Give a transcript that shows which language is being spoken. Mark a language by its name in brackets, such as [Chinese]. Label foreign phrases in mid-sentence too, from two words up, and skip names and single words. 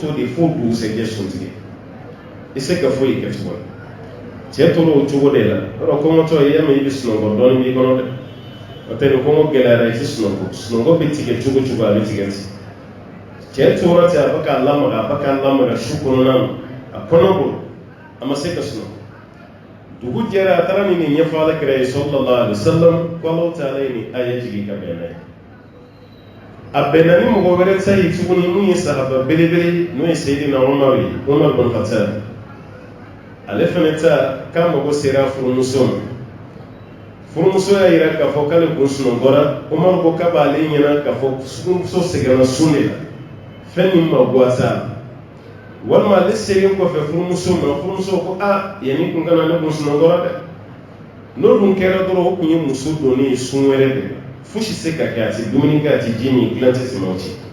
[Bambara] de fo dugusɛjɛ sun tigɛ i se ka foyi kɛ tuguni cɛ tora o cogo de la yɔrɔ kɔngɔtɔ ye yama i bɛ sunɔgɔ dɔɔni b'i kɔnɔ dɛ o tɛ ni kɔngɔ gɛlɛyara i tɛ sunɔgɔ bɛ tigɛ cogo cogo a bɛ tigɛ ten cɛ tora ten a bɛ k'a lamaga su kɔnɔna na a kɔnɔ bolo a ma se ka sunɔgɔ dugu jɛra a taara nin ɲɛfɔ alakira ye [Arabic] صلى الله عليه وسلم [Bambara] ko Alahu taala ye nin aya jigin ka bɛn n'a ye a bɛnna ni mɔgɔ wɛrɛ ta ye tuguni mun ye sahaba belebele n'o ye Seydina Umar ye Umar bin Khattab ale fana ta k'a mago sera furumuso ma furumuso y'a yira k'a fɔ k'ale kun sunɔgɔra Umar ko k'a b'ale ɲɛna k'a fɔ furumuso sɛgɛnna sun de la fɛn min ma bɔ a ta walima ale segen kɔfɛ furumuso ma furumuso ko yanni kun kana ne kun sunɔgɔra dɛ n'o dun kɛra dɔrɔn o kun ye muso donnen ye sun wɛrɛ de fosi se ka kɛ a tɛ dumuni kɛ a tɛ ji min dilan tɛ tɛmɛ o cɛ